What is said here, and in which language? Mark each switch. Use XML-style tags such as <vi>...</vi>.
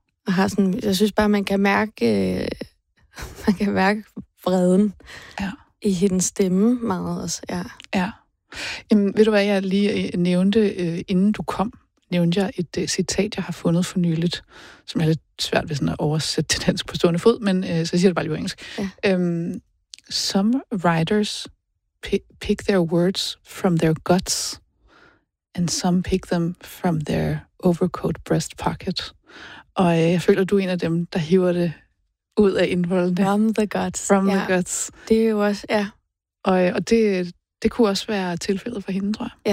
<da>Og har sådan, jeg synes bare, man kan mærke vreden i hendes stemme meget også. Ja. Ja. Jamen, ved du hvad, jeg lige nævnte, inden du kom, nævnte jeg et citat, jeg har fundet for nyligt, som er lidt svært ved sådan at oversætte til dansk på stående fod, men så siger det bare lige på engelsk. Ja.</da> <en>Some writers pick their words from their guts, and some pick them from their overcoat breast pocket.</en> <da>Og jeg føler, du er en af dem, der hiver det ud af indholdene.</da> <en>From the guts. From the guts.</en> <da>Det er jo også, ja. Og det kunne også være tilfældet for hende, tror jeg.</da>